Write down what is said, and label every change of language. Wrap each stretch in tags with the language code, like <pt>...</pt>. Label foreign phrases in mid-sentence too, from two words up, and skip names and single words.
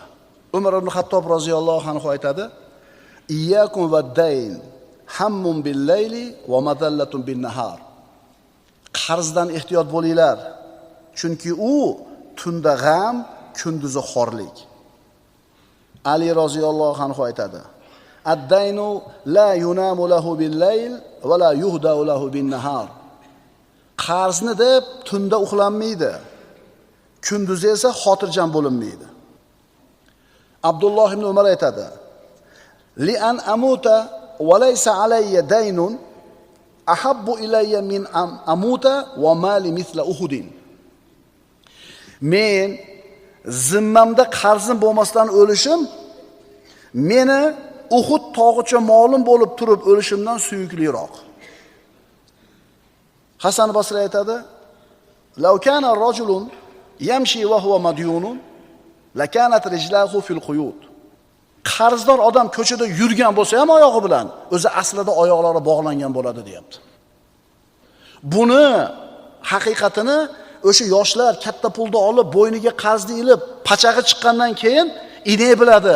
<uz>Umar ibn Xattob</uz> <ar>رضي الله عنه</ar> <uz>aytadi:</uz> <ar>"إياكم والدين هم بالليل ومذلة بالنهار."</ar> <uz>Qarzdan ehtiyot bo'linglar, chunki u tunda g'am, kunduzi xorlik. Ali</uz> <ar>رضي الله عنه</ar> <uz>aytadi:</uz> <ar>"الدين لا ينام له بالليل ولا يهدأ له بالنهار."</ar> <uz>Qarzni deb tunda uxlanmaydi, kunduzi esa xotirjam bo'linmaydi. Abdulloh ibn Umar aytadi:</uz> <ar>"لأن أموت وليس علي دين أحب إلي من أموت ومالي مثل أحد."</ar> <uz>Men zimmamda qarzim bo'lmasdan o'lishim meni Uhud tog'icha molim bo'lib turib o'lishimdan suyukliroq. Hasan Basri aytadi:</uz> <ar>"لو كان رجل يمشي وهو مديون لكانت رجلاه في القيود."</ar> <uz>Qarzdor odam ko'chada yurgan bo'lsa ham oyog'i bilan, o'zi aslida oyoqlari bog'langan bo'ladi, deyapti. Buni haqiqatini o'sha yoshlar katta pulni olib, bo'yniga qarzni ilib, pachag'i chiqqandan keyin inay biladi.</uz>